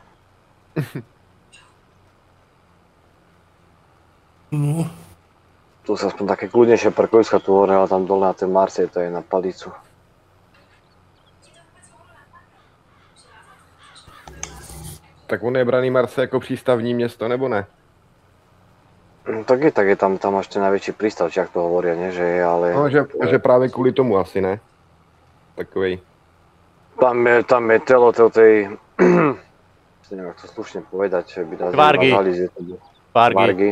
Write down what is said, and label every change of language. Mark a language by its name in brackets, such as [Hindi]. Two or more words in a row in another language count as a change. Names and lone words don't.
[Slovak] No. Tu sa aspoň také kľudnejšie parkoviska tu hore, ale tam dole na ten Marseille, to je na palicu. [Czech] Tak on je braný Marseille jako přístavní město, nebo ne? [Slovak] No, tak je tam máš ten najväčší prístav, či ak to hovoria, nie, že je, ale... [Czech] No, že právě kvůli tomu asi, ne? Takovej. [Slovak] Tam je telo tej... neviem, jak to slušne povedať, že by nás Vargy.